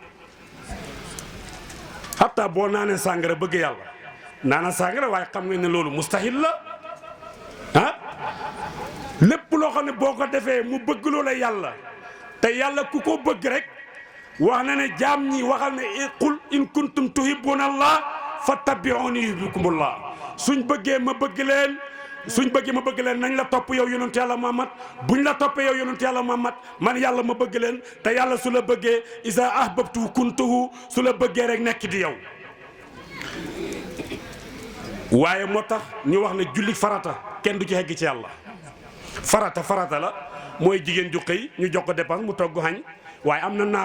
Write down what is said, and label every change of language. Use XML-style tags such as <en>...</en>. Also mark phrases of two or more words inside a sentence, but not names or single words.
<wo>hatta boo naanee sàngara bëgg yàlla naana sàngara waaye xam nga ne loolu mustahil la ah lépp loo xam ne boo ko defee mu bëgg loola yàlla te yàlla ku ko bëgg rek wax na ne jaam ñi waxal ne</wo> <ar>قل إن كنتم تحبون الله فاتبعوني يحببكم الله</ar> <wo>suñ bëggee ma bëgg leen nañ la topp yow yonent yàlla Muhammad buñ la toppee yow yonent yàlla Muhammad man yàlla ma bëgg leen te yàlla su la bëggee</wo> <ar>إذا أحببت كنته</ar> <wo>su la bëggee rek nekk di yow waaye moo tax ñu wax ne julli farata kenn du ci hegg ci yàlla farata la mooy jigéen ju xëy ñu jox ko dépense mu togg xañ waaye am na</wo>